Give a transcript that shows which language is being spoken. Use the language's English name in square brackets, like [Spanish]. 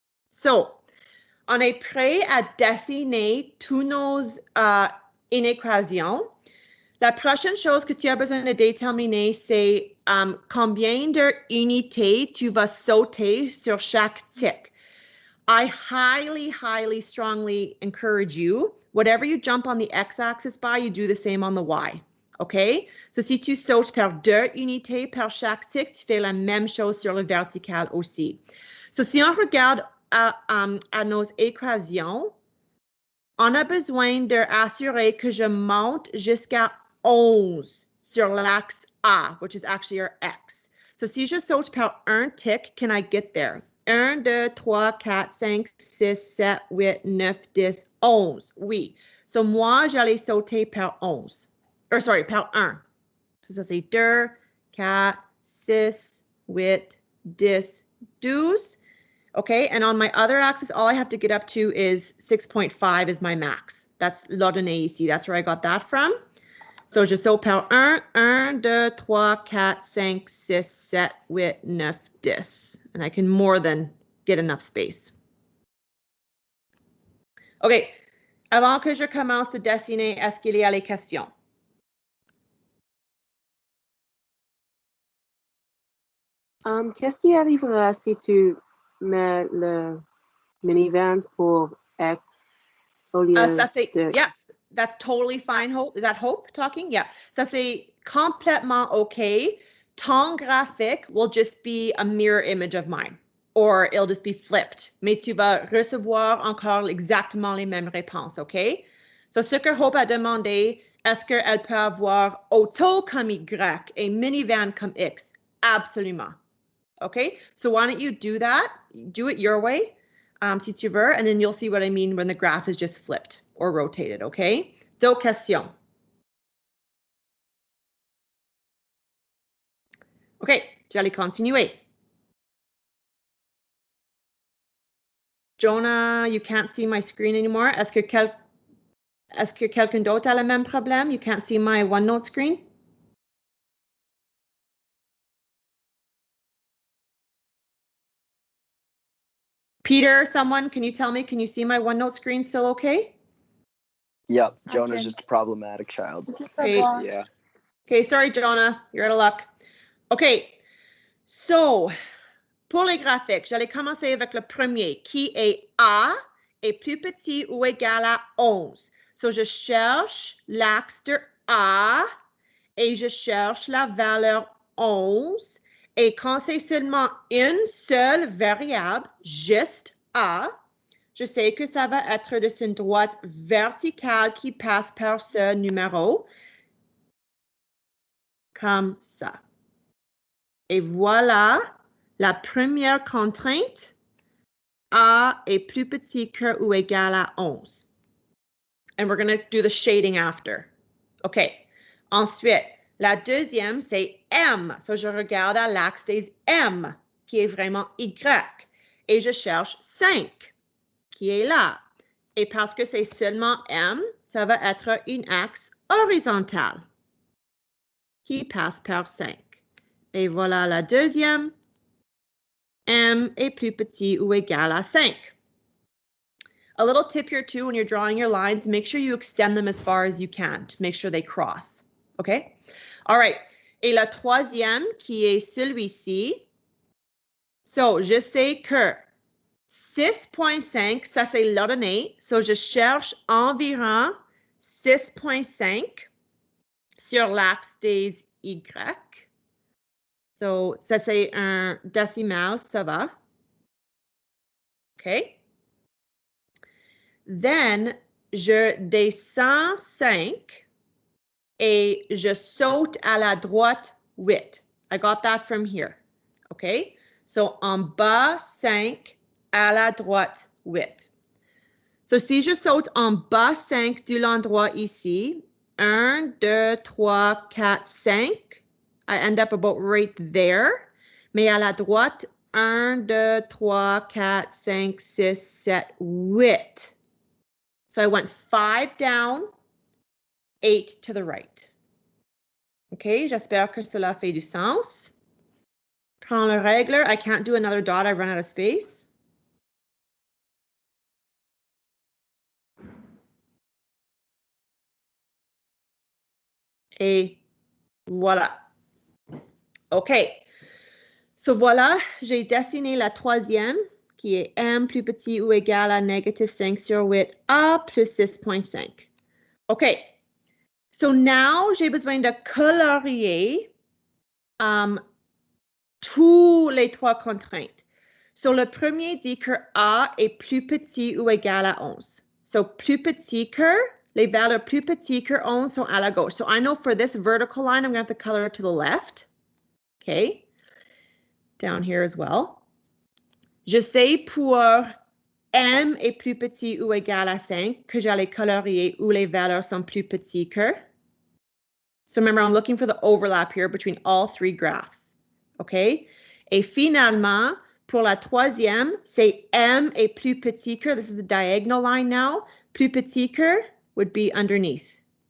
[French] So, on est prêt à dessiner tous nos inéquations. La prochaine chose que tu as besoin de déterminer, c'est combien d'unités tu vas sauter sur chaque tic. [English] I highly, strongly encourage you, whatever you jump on the x-axis by, you do the same on the y. OK? [French] So, si tu sautes par 2 unités par chaque tic, tu fais la même chose sur le vertical aussi. So, si on regarde à nos équations, on a besoin d'assurer que je monte jusqu'à 11 sur l'axe A, [English] which is actually our x. [French] So, si je saute par un tic, [English] can I get there? [French] 1, 2, 3, 4, 5, 6, 7, 8, 9, 10, 11. Oui. So, moi, j'allais sauter par 11. Par 1. So, ça, c'est 2, 4, 6, 8, 10, 12. [English] Okay, and on my other axis, all I have to get up to is 6.5 is my max. That's [French] l'ordonnée ici. [English] That's where I got that from. So, [French] je saute par [English] 1, 1, 2, 3, 4, 5, 6, 7, 8, 9, 10. And I can more than get enough space. OK. [French] Avant que je commence à dessiner, est-ce qu'il y a les questions? Qu'est-ce qui arrivera si tu mets le minivans pour X au lieu de... [English] Yes, that's totally fine, Hope. Is that Hope talking? Yeah. [French] Ça, c'est complètement OK. Ton graphique [English] will just be a mirror image of mine. Or it'll just be flipped. [French] Mais tu vas recevoir encore exactement les mêmes réponses, OK? So, ce que Hope a demandé, est-ce qu'elle peut avoir auto comme Y et minivan comme X? Absolument. [English] OK? So, why don't you do that? Do it your way, [French] si tu veux, [English] and then you'll see what I mean when the graph is just flipped or rotated, OK? [French] Deux questions. OK, j'allais continuer. [English] Jonah, you can't see my screen anymore. Est-ce que quelqu'un d'autre a le même problème? You can't see my OneNote screen? Peter, someone, can you tell me, can you see my OneNote screen still okay? Yep, Jonah's just a problematic child. Okay. Yeah. Okay, sorry, Jonah, you're out of luck. [French] Okay, so, pour les graphiques, j'allais commencer avec le premier, qui est A est plus petit ou égal à 11. So, je cherche l'axe de A et je cherche la valeur 11. Et quand c'est seulement une seule variable, juste A, je sais que ça va être de une droite verticale qui passe par ce numéro, comme ça. Et voilà la première contrainte. A est plus petit que ou égal à 11. [English] And we're going to do the shading after. OK. [French] Ensuite, la deuxième, c'est M. So, je regarde à l'axe des M, qui est vraiment Y. Et je cherche 5, qui est là. Et parce que c'est seulement M, ça va être une axe horizontale, qui passe par 5. Et voilà la deuxième. M est plus petit ou égal à 5. [English] A little tip here too, when you're drawing your lines, make sure you extend them as far as you can to make sure they cross. Okay? All right. [French] Et la troisième, qui est celui-ci. So, je sais que 6.5, ça c'est l'ordonnée. So, je cherche environ 6.5 sur l'axe des Y. So, ça c'est un décimal, ça va. OK? Then, je descends 5 et je saute à la droite 8. [English] I got that from here. [French] OK? So, en bas 5, à la droite 8. So, si je saute en bas 5 de l'endroit ici, 1, 2, 3, 4, 5, [English] I end up about right there. [French] Mais à la droite, 1, 2, 3, 4, 5, 6, 7, 8. [English] So I went 5 down, 8 to the right. [French] OK, j'espère que cela fait du sens. Prends le règle. [English] I can't do another dot. I run out of space. [French] Et voilà. OK. So voilà, j'ai dessiné la troisième qui est m plus petit ou égal à négatif 5 sur 8 a plus 6.5. OK. So now, j'ai besoin de colorier tous les trois contraintes. So le premier dit que a est plus petit ou égal à 11. So plus petit que, les valeurs plus petites que 11 sont à la gauche. [English] So I know for this vertical line, I'm going to have to color it to the left. Okay. Down here as well. [French] Je sais pour m est plus petit ou égal à 5 que j'allais colorier où les valeurs sont plus petites que. [English] So remember, I'm looking for the overlap here between all three graphs. Okay? [French] Et finalement, pour la troisième, c'est m est plus petit que, [English] this is the diagonal line now, [French] plus petit que would be underneath.